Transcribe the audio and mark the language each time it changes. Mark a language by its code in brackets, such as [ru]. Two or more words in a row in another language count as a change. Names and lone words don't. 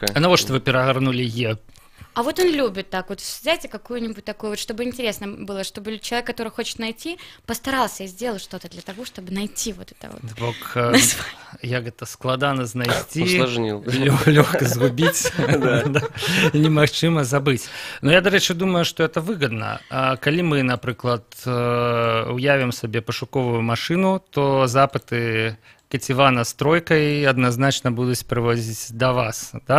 [ru] А на вот что вы перевернули Е? А вот он любит так вот взять какую-нибудь такую вот, чтобы интересно было, чтобы человек, который хочет найти, постарался и сделал что-то для того, чтобы найти вот это вот. [be] Бок, як гэта складана знайсці, [ru] усложнил, [be] лёгка згубіць, немагчыма забыць. Но я, дарэчы, думаю, што это выгодна. Калі мы, напрыклад, уявім сабе пашуковую машыну, то запыты Кацівана з тройкай адназначна будуць прывозіць да вас, да?